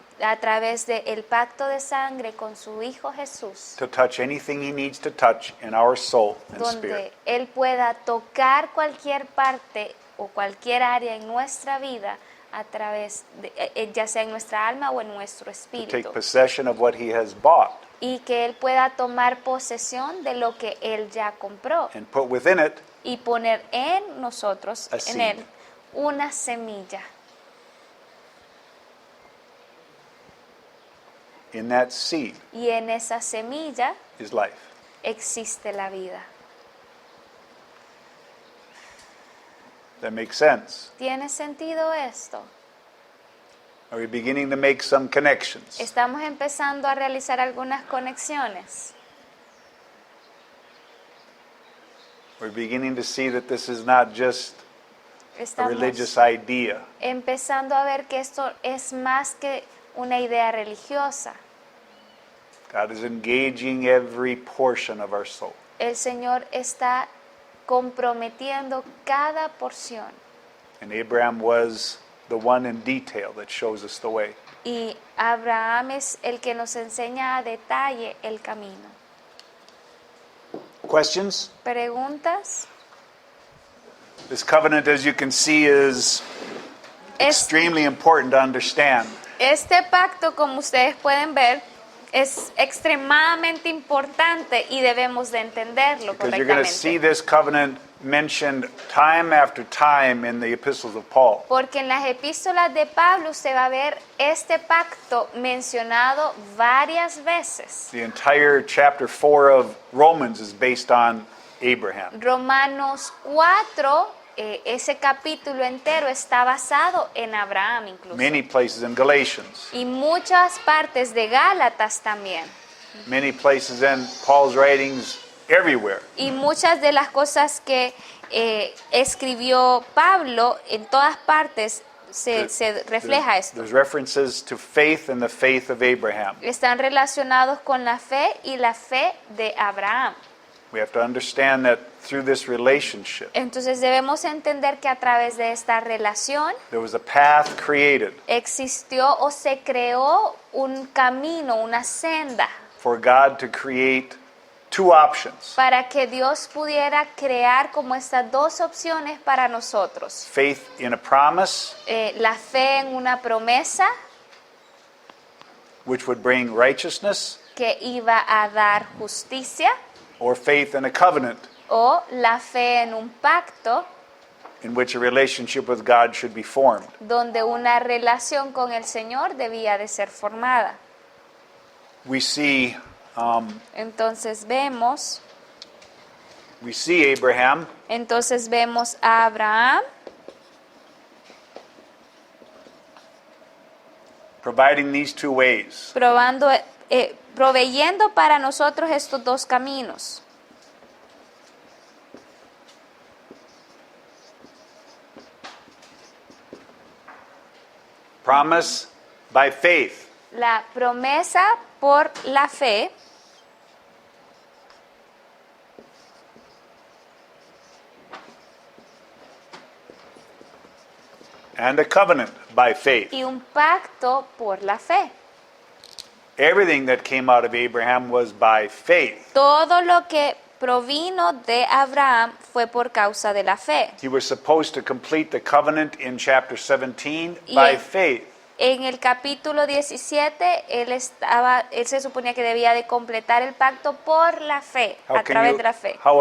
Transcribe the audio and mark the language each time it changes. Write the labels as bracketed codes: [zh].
[es] a través del pacto de sangre con su Hijo Jesús, [en] to touch anything he needs to touch in our soul and spirit. [es] donde Él pueda tocar cualquier parte o cualquier área en nuestra vida a través de, ya sea en nuestra alma o en nuestro [en] To take [es] espíritu, [en] possession of what he has bought [es] y que Él pueda tomar posesión de lo que Él ya compró [en] and put within it [es] y poner en nosotros, [en] A [es] en [en] seed. [es] Él, una semilla. [en] In that seed [es] Y en esa semilla [en] is life. [es] existe la vida. [en] That makes sense. [es] ¿Tiene sentido esto? [en] Are we beginning to make some connections? [es] Estamos empezando a realizar algunas conexiones. [en] We're beginning to see that this is not just a [es] Estamos [en] religious idea. [es] empezando a ver que esto es más que una idea religiosa. [en] God is engaging every portion of our soul. [es] El Señor está comprometiendo cada porción. [en] And Abraham was the one in detail that shows us the way. [es] Y Abraham es el que nos enseña a detalle el camino. [en] Questions? [es] ¿Preguntas? [en] This covenant, as you can see, is extremely important to understand. [es] Este pacto, como ustedes pueden ver, es extremadamente importante y debemos de entenderlo [en] Because you're going to see [es] correctamente. [en] this covenant mentioned time after time in the epistles of Paul. [es] Porque en las epístolas de Pablo usted va a ver este pacto mencionado varias veces. [en] The entire chapter 4 of Romans is based on Abraham. [es] Romanos 4, ese capítulo entero está basado en Abraham incluso. [en] Many places in Galatians. [es] Y muchas partes de Gálatas también. [en] Many places in Paul's writings everywhere. [es] Y muchas de las cosas que escribió Pablo en todas partes se refleja esto. [en] There's references to faith and the faith of Abraham. [es] Están relacionados con la fe y la fe de Abraham. [en] We have to understand that through this relationship, [es] Entonces debemos entender que a través de esta relación [en] there was a path created [es] existió o se creó un camino, una senda, [en] for God to create two options: [es] para que Dios pudiera crear como estas dos opciones para nosotros. [en] faith in a promise, [es] La fe en una promesa [en] which would bring righteousness, [es] que iba a dar justicia, [en] or faith in a covenant, [es] o la fe en un pacto [en] in which a relationship with God should be formed. [es] donde una relación con el Señor debía de ser formada. [en] We see [es] Entonces vemos [en] Abraham [es] a Abraham [en] providing these two ways. [es] proveyendo para nosotros estos dos caminos. [en] Promise by faith. [es] La promesa por la fe [en] And a covenant by faith. [es] y un pacto por la fe. [en] Everything that came out of Abraham was by faith. [es] Todo lo que provino de Abraham fue por causa de la fe. [en] He was supposed to complete the covenant in chapter 17 [es] Y [en] by en- faith. [es] En el capítulo 17, él se suponía que debía de completar el pacto por la fe, a través de la fe.